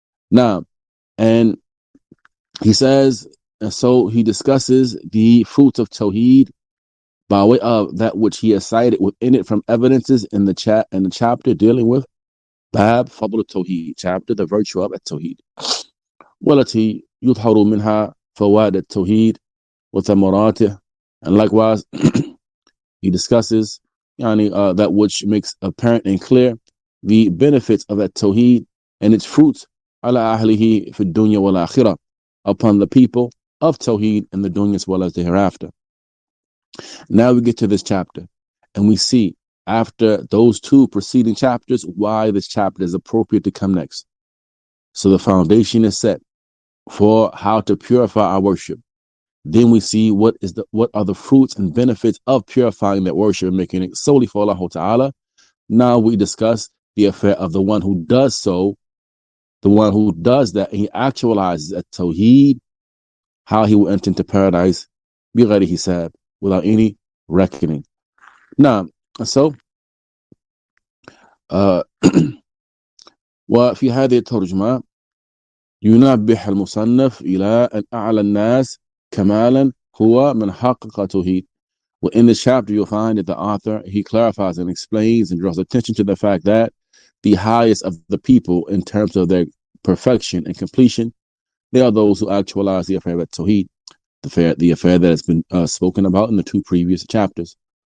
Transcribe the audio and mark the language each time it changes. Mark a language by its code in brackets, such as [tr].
[en] Now, and he says, and so he discusses the fruits of Tawheed by way of that which he has cited within it from evidences in the chapter dealing with Bab Fadl At-Tawheed, chapter, the virtue of At-Tawheed. [ar] والتي يظهر منها فوائد التوحيد وثمراته. [en] And likewise, he discusses that which makes apparent and clear the benefits of At-Tawheed and its fruits [ar] على أهله في الدنيا والآخرة, [en] upon the people of Tawheed in the dunya as well as the hereafter. Now we get to this chapter, and we see after those two preceding chapters why this chapter is appropriate to come next. So the foundation is set for how to purify our worship. Then we see what are the fruits and benefits of purifying that worship and making it solely for Allah Ta'ala. Now we discuss the affair of the one who does so, the one who does that, and he actualizes At-Tawheed, how he will enter into paradise [ar] بغير حساب, [en] without any reckoning. Now, so [ar] وفي هذه الترجمة ينبه المصنف إلى أن أعلى الناس كمالا هو من حقق التوحيد. [en] Well, in this chapter, you'll find that the author, he clarifies and explains and draws attention to the fact that the highest of the people in terms of their perfection and completion, they are those who actualize the affair of Tawheed, the affair that has been spoken about in the two previous chapters.